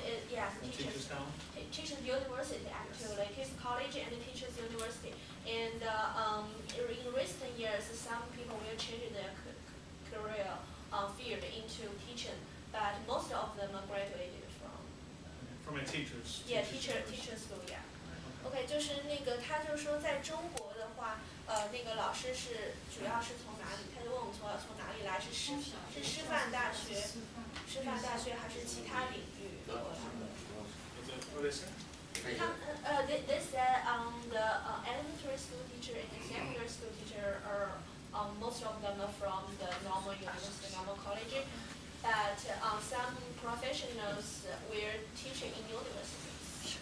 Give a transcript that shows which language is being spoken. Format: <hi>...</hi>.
<en>Yes, teachers university actually, teachers college and teachers university. And in recent years, some people will change their career field into teaching, but most of them are graduated from a teacher's teacher school, yeah.</en> <zh>OK， 就是那个他就是说，在中国的话，那个老师是主要是从哪里？他就问我们从哪里来？是师范大学还是其他领域过来的？</zh> <en>What is it? They said the elementary school teacher and the secondary school teacher are most of them are from the normal university, normal college, but some professionals were teaching in universities.</en>